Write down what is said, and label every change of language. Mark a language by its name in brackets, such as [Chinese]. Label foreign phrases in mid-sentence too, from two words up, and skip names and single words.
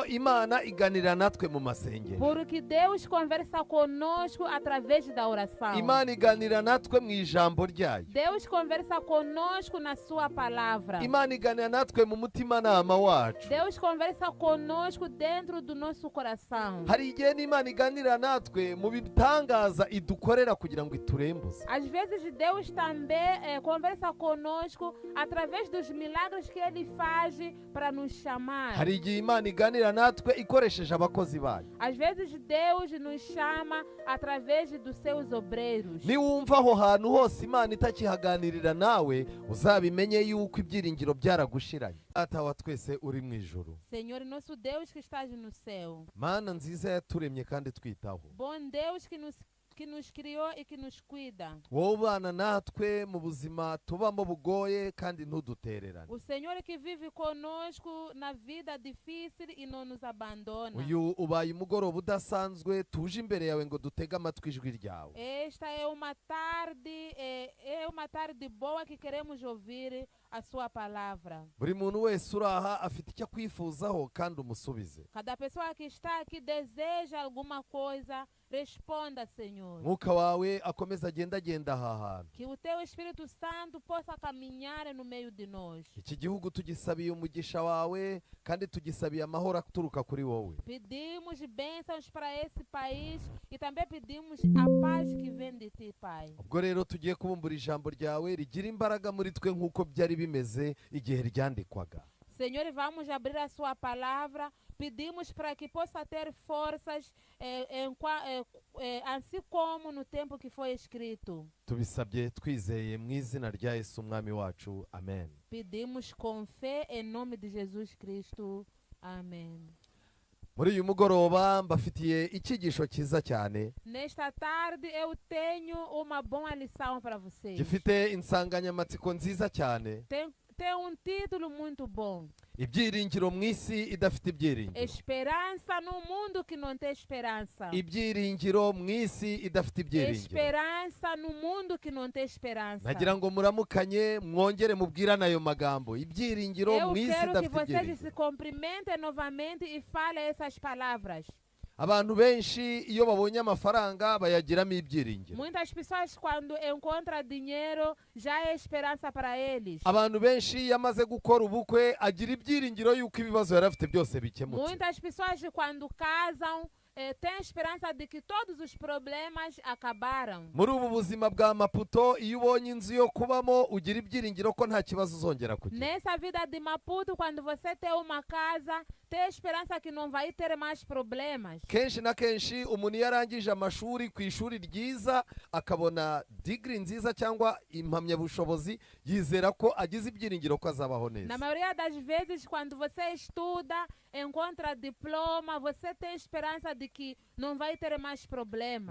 [Kinyarwanda] Imana iganira natwe mu masengero. [Portuguese] Porque Deus conversa conosco através da oração. [Kinyarwanda] Imana iganira natwe mu ijambo ryayo. [Portuguese] Deus conversa conosco na sua palavra. [Kinyarwanda] Imana iganira natwe mu mutimanama wacu. [Portuguese] Deus conversa conosco dentro do nosso coração. [Kinyarwanda] Hari igihe n'Imana iganira natwe mu bitangaza idukorera kugira ngo iturembuze. [Portuguese] Às vezes Deus também conversa conosco através dos milagres que Ele faz para nos chamar. [Kinyarwanda] Hari igihe Imana iganira natwe ikoresheje abakozi bayo. [Portuguese] Às vezes Deus nos chama através dos seus obreiros. [Kinyarwanda] Niwumva aho hantu hose Imana itakihaganirira nawe, uzabimenye yuko ibyiringiro byaragushiranye. Data wa twese uri mu ijuru. [Portuguese] Senhor, nosso Deus que estás no céu. [Kinyarwanda] Mana nziza yaturemye kandi twitaho. [Portuguese] Bom Deus que nos criou e que nos cuida. [Kinyarwanda] Wowe ubana natwe mu buzima tubamo bugoye kandi ntudutererane. [Portuguese] O Senhor que vive conosco na vida difícil e não nos abandona. [Kinyarwanda] Uyu ubaye umugoroba udasanzwe tuje imbere yawe ngo dutege amatwi ijwi ryawe. [Portuguese] Esta é uma tarde boa que queremos ouvir a sua palavra. [Kinyarwanda] Buri muntu wese uraha afite icyo akwifuzaho kandi umusubize. [Portuguese] Cada pessoa que está aqui deseja alguma coisa, responda, Senhor. [Kinyarwanda] Mwuka wawe akomeza agenda aha hantu. [Portuguese] Que o teu Espírito Santo possa caminhar no meio de nós. [Kinyarwanda] Iki gihugu tugisabiye umugisha wawe kandi tugisabiye amahoro aturuka kuri wowe. [Portuguese] Pedimos bênçãos para esse país e também pedimos a paz que vem de ti, Pai. [Kinyarwanda] Ubwo rero tugiye kubumbura ijambo ryawe rigira imbaraga muri twe nk'uko byari bimeze igihe ryandikwaga. [Portuguese] Senhor, vamos abrir a sua palavra. Pedimos para que possa ter forças, assim como no tempo que foi escrito. [Kinyarwanda] Tubisabye twizeye mu izina rya Yesu umwami wacu. Amen. [Portuguese] Pedimos com fé em nome de Jesus Cristo. Amém. [Kinyarwanda] Muri uyu mugoroba mbafitiye icyigisho cyiza cyane. [Portuguese] Nesta tarde eu tenho uma boa lição para vocês. [Kinyarwanda] Gifite insanganyamatsiko nziza cyane. [Portuguese] Tem título muito bom. [Kinyarwanda] Ibyiringiro mu isi idafite ibyiringiro. [Portuguese] Esperança no mundo que não tem esperança. [Kinyarwanda] Ibyiringiro mu isi idafite ibyiringiro. [Portuguese] Esperança no mundo que não tem esperança. [Kinyarwanda] Nagira ngo muramukanye mwongere mubwirane ayo magambo. Ibyiringiro mu isi idafite ibyiringiro. [Portuguese] Eu quero que vocês se cumprimentem novamente e falem essas palavras. [Kinyarwanda] Abantu benshi iyo babonye amafaranga bayagiramo ibyiringiro. [Portuguese] Muitas pessoas quando encontram dinheiro já é esperança para eles. [Kinyarwanda] Abantu benshi yamaze gukora ubukwe agira ibyiringiro yuko ibibazo yarafite byose bikemutse. [Portuguese] Muitas pessoas quando casam tem esperança de que todos os problemas acabaram. [Kinyarwanda] Muri ubu buzima bwa Maputo iyo ubonye inzu yo kubamo ugira ibyiringiro ko nta kibazo uzongera kugira. [Portuguese] Nessa vida de Maputo, quando você tem uma casa, tem esperança que não vai ter mais problemas. [Kinyarwanda] Kenshi na kenshi umuntu yarangije amashuri ku ishuri ryiza akabona degree nziza cyangwa impamyabushobozi yizera ko agize ibyiringiro ko azabaho neza. [Portuguese] Na maioria das vezes quando você estuda, encontra diploma, você tem esperança de que não vai ter mais problemas.